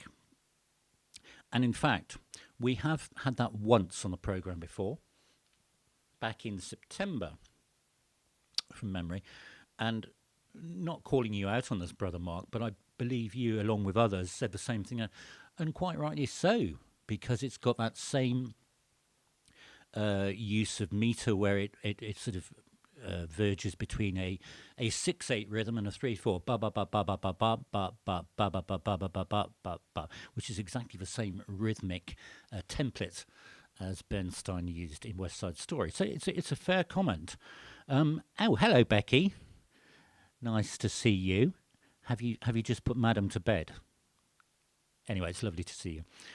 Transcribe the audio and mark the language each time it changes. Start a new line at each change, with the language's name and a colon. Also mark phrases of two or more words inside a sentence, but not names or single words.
English: And in fact, we have had that once on the programme before, back in September, from memory, and not calling you out on this, Brother Mark, but I believe you, along with others, said the same thing, and quite rightly so, because it's got that same use of meter where it sort of verges between a 6/8 rhythm and a 3/4 ba ba ba ba ba ba ba ba ba ba ba ba ba ba ba ba ba ba, which is exactly the same rhythmic template as Bernstein used in West Side Story. So it's a fair comment. Oh, hello, Becky. Nice to see you. Have you just put Madam to bed? Anyway, it's lovely to see you.